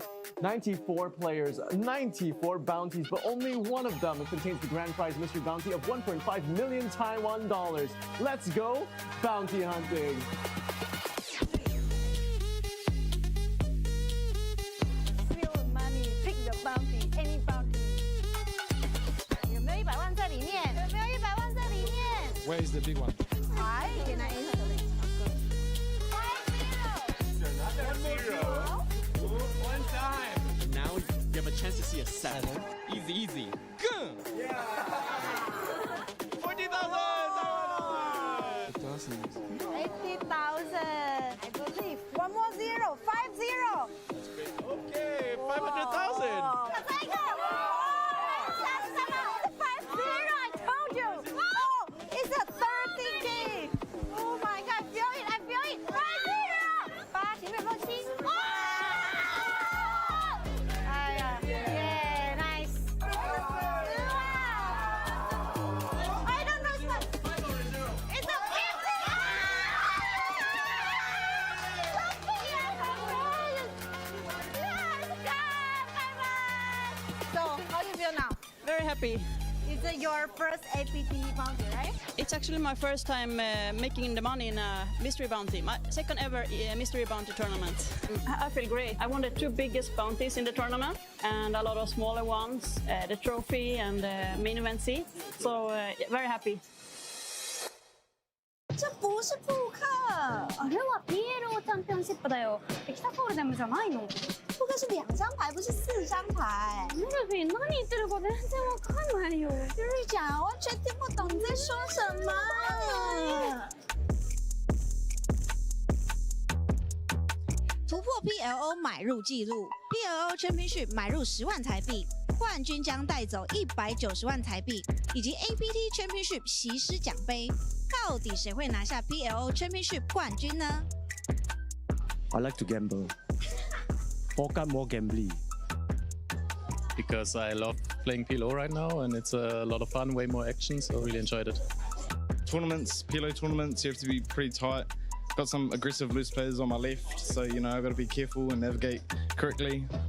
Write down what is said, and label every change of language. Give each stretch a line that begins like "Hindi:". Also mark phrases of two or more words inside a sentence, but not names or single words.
English: 94 players, 94 bounties, but only one of them contains the grand prize mystery bounty of 1.5 million Taiwan dollars. Let's go bounty hunting. Feel money, pick the bounty, any bounty.
Chinese: 有没有100万在里面？有没有100万在里面？
English: Where is the big one? I can answer it. 1 time. Now you have a chance to see a 7. Easy, easy. Go! Yeah! 40,000! 80,000. I believe. One more zero. 50. Okay, 500,000. Let's go. It's a 50. I told you. Oh, it's a 30K. Oh my God, I feel it. I feel it. 50. 8
Chinese: 前面有没有7？哎呀，耶
English: ，nice。I don't know what. It's a 50. So, how do you feel now? Very happy. Is it your first APT bounty, right? It's actually my first time making the money in a mystery bounty. My second ever mystery bounty tournament. I feel great. I won the 2 biggest bounties in the tournament and a lot of smaller ones, the trophy and the main event seat. So very happy.
Chinese: 这不是扑克，
Japanese: あれは PLO チャンピオンシップだよ。エキサフォールデムじゃないの。
Chinese: 扑克是2张牌，不是4张牌。
Japanese: ルビー、何言ってるか全然わかんないよ。ルビーちゃん，
Chinese: 完全听不懂你在说什么。突破 PLO 买入纪录 ，PLO Championship 买入10万台币，冠军将带走190万台币，以及 APT Championship 席师奖杯。到底谁会拿下 PLO Championship 冠军呢
English: I like to gamble. Poker more gambling. Because I love playing PLO right now and it's a lot of fun, way more action, so I really enjoyed it. Tournaments, PLO tournaments, you have to be pretty tight. Got some aggressive loose players on my left, so you know I've got to be careful and navigate correctly.